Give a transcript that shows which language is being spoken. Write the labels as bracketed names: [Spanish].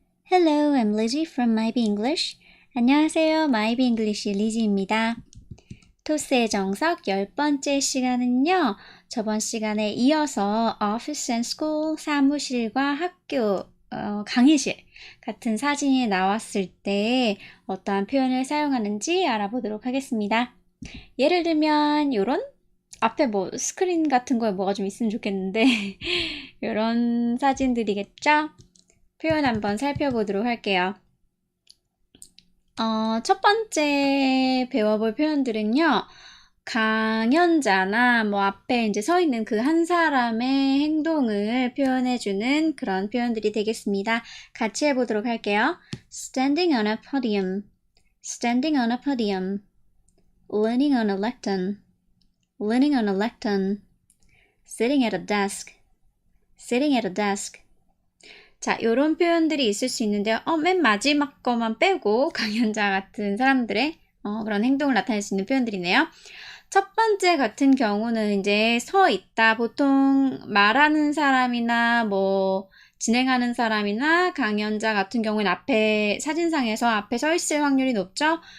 [English] Hello, I'm Lizzie from Maybe English. [Korean] 안녕하세요, 마이비 잉글리시 리지입니다. 토스의 정석 10번째 시간은요, 저번 시간에 이어서 [English] office and school, [Korean] 사무실과 학교, 강의실 같은 사진이 나왔을 때 어떠한 표현을 사용하는지 알아보도록 하겠습니다. 예를 들면 요런 앞에 뭐 스크린 같은 거에 뭐가 좀 있으면 좋겠는데 요런 사진들이겠죠? 표현 한번 살펴보도록 할게요. 첫 번째 배워볼 표현들은요. 강연자나 뭐 앞에 이제 서 있는 그 한 사람의 행동을 표현해주는 그런 표현들이 되겠습니다. 같이 해보도록 할게요. [English] Standing on a podium, standing on a podium, leaning on a lectern, leaning on a lectern, sitting at a desk, sitting at a desk. [Korean] 자, 요런 표현들이 있을 수 있는데요. 맨 마지막 거만 빼고 강연자 같은 사람들의 그런 행동을 나타낼 수 있는 표현들이네요. 첫 번째 같은 경우는 이제 서 있다. 보통 말하는 사람이나 뭐 진행하는 사람이나 강연자 같은 경우는 앞에 사진상에서 앞에 서 있을 확률이 높죠.